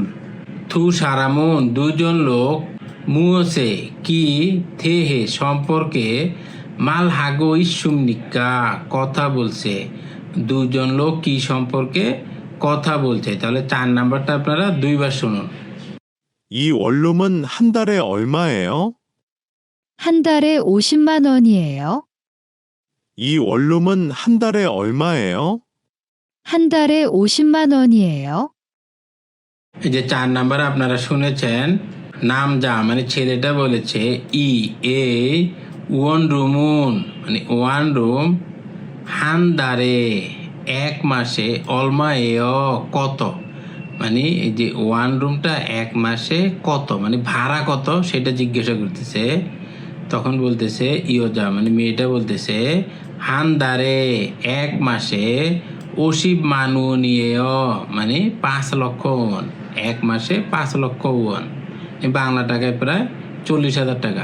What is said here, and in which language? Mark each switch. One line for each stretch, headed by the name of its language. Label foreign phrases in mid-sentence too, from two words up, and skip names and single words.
Korean: 두 사람은
Bangla: দুজন লোক
Korean: 무엇에 대해
Bangla: সম্পর্কে
Korean: 말하고 있습니까
Bangla: কথা বলছে, দুজন লোক কি সম্পর্কে কথা বলছে, তাহলে 4 নাম্বারটা আপনারা 2 বার শুনুন।
Korean: 이 원룸은 한 달에 얼마예요? 한 달에 50만 원이에요. 이 원룸은 한 달에 얼마예요? 한 달에 50만 원이에요.
Bangla: এই যে 4 নাম্বার আপনারা শুনেছেন, নাম যা মানে ছেলেটা বলেছে
Korean: 이 원룸은
Bangla: মানে ওয়ান রুম, হান্দারে এক মাসে,
Korean: 얼마예요
Bangla: কত, মানে এই যে ওয়ান রুমটা 1 মাসে কত মানে ভাড়া কত সেটা জিজ্ঞাসা করতেছে, তখন বলতেছে ইয়োজা মানে মেয়েটা বলতেছে হান্দারে 1 মাসে 50 মানু নিয়ে মানে 5 লক্ষ ওয়ান, 1 মাসে 5 লক্ষ ওয়ান, বাংলা টাকায় প্রায় 40,000 টাকা।